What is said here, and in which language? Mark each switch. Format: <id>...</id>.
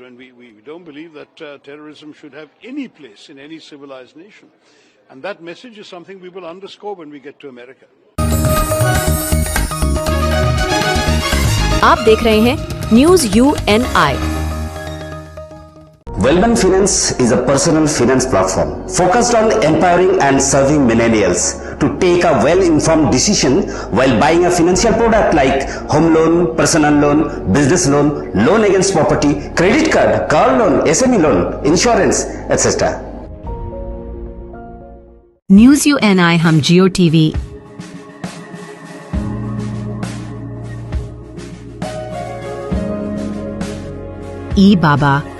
<en>And we don't believe that terrorism should have any place in any civilized nation. And that message is something we will underscore when we get to America.</en> <hi>आप देख रहे हैं news UNI।</hi> <en>Wellbank Finance is a personal finance platform focused on empowering and serving millennials to take a well-informed decision while buying a financial product like home loan, personal loan, business loan, loan against property, credit card, car loan, SME loan, insurance, etc.</en> <hi>News UNI हम जियो TV, ई बाबा,</hi>